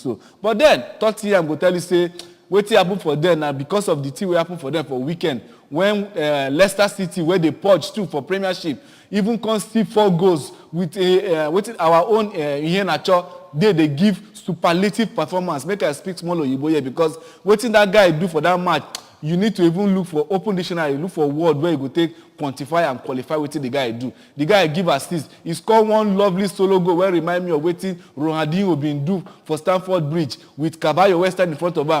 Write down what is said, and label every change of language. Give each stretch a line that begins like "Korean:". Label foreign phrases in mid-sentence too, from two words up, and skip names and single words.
Nigerian Pidgin: So, but then Tottenham go tell you say what happen for them now because of the thing what happen for them for weekend when Leicester City where they purge too for Premiership even can see 4 goals with our own Iheanacho they give superlative performance. Make I speak small Oyibo here because wetin that guy do for that match, you need to even look for open dictionary, look for word where you go take quantify and qualify wetin the guy do. The guy give assist. He scored one lovely solo goal wey remind me of wetin Ronaldinho bin do for Stamford Bridge with Caballo wey stand in front of am.